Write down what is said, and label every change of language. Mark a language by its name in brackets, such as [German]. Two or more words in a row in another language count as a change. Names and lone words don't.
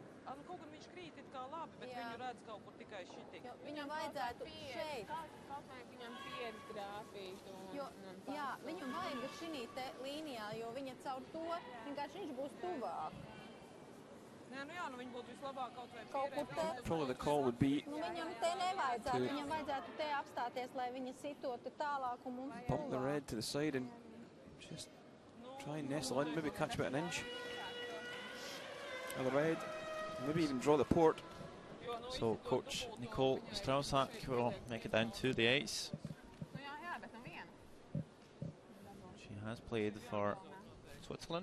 [Latvian] Viņam vajadzētu šeit. Jā, viņam vajag šī te līnijā, jo viņa caur to vienkārši viņš būs tuvāk. [English] Probably the call would be [Latvian] Viņam te nevajadzētu, viņam vajadzētu te apstāties, lai viņa sitotu tālāk un mums [English] bump the red to the side and just try and nestle in, maybe catch about an inch of the red, maybe even draw the port. So coach Nicole Strausak will make it down to the ace. She has played for Switzerland